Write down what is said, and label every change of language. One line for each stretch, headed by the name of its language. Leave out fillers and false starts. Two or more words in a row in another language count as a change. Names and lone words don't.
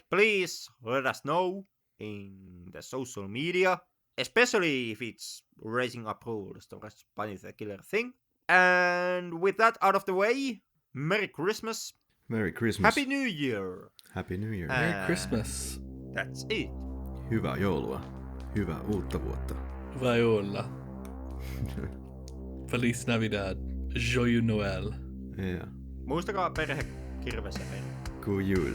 English: Please let us know in the social media, especially if it's raising approvals towards Bunny the Killer Thing. And with that out of the way, Merry Christmas. Merry Christmas. Happy New Year. Happy New Year. Merry Christmas. That's it.
Finnish: Hyvää joulua. Hyvää uutta vuotta.
Spanish: Viola. Feliz Navidad.
French: Joyeux Noël.
Finnish: Ja. Muistakaa perhe kirvesepeli.
Swedish: God jul.